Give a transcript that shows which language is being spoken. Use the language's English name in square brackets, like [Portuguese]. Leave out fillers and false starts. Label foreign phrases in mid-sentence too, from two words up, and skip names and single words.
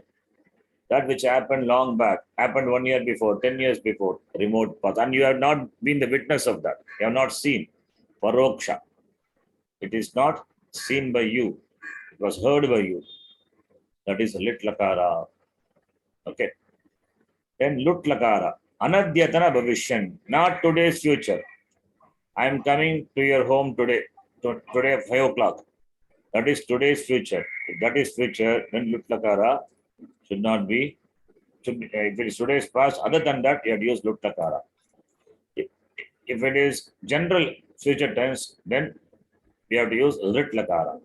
[English] That which happened long back, happened 1 year before, 10 years before, remote path. And you have not been the witness of that. You have not seen. Paroksha. It is not seen by you. It was heard by you. That is [Sanskrit] lit lakara. [English] Okay. Then [Sanskrit] lut lakara. Anadyatana bhavishyan. [English] Not today's future. I am coming to your home today. Today at 5 o'clock. That is today's future. If that is future, then [Sanskrit] lut lakara [English] should not be. If it is today's past, other than that, you have to use [Sanskrit] lut lakara. [English] If it is general future tense, then we have to use [Sanskrit] rit lakara.